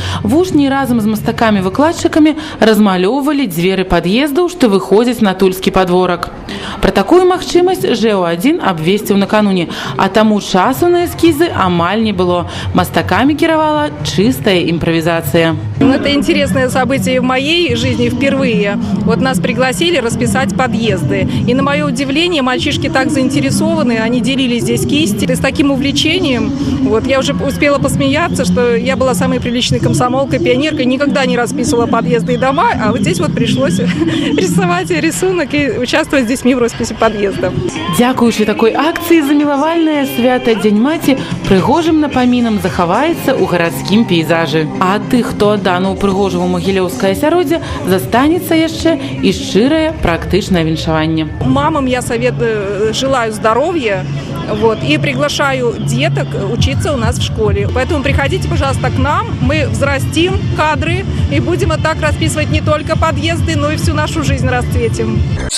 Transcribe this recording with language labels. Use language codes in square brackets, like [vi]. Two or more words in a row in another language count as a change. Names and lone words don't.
[be] Вучні разам з мастакамі-выкладчыкамі размалёўвалі дзверы пад'ездаў, што выходзяць на тульскі падворак. Пра такую магчымасць ЖЭУ-1 абвесціў накануне, а таму часу на эскізы амаль не было. Мастакамі кіравала чыстая імправізацыя. [ru] Это интересное событие в моей жизни впервые. Вот нас пригласили расписать подъезды. И на мое удивление, мальчишки так заинтересованы, они делили здесь кисти. И с таким увлечением, вот я уже успела посмеяться, что я была самой приличной комсомолкой, пионеркой, никогда не расписывала подъезды и дома, а вот здесь вот пришлось рисовать рисунок и участвовать с детьми в росписи подъездов. [be] Дзякуючы такой акцыі замілавальнае свята Дзень маці прыгожым напамінам захаваецца ў гарадскім пейзажы. А тых, хто адданы ў прыгожаму магілёўскае асяроддзе, застанецца яшчэ і шчырае практычнае віншаванне. [ru] Мамам я желаю здоровья. Вот, и приглашаю деток учиться у нас в школе. Поэтому приходите, пожалуйста, к нам. Мы взрастим кадры и будем вот так расписывать не только подъезды, но и всю нашу жизнь расцветим.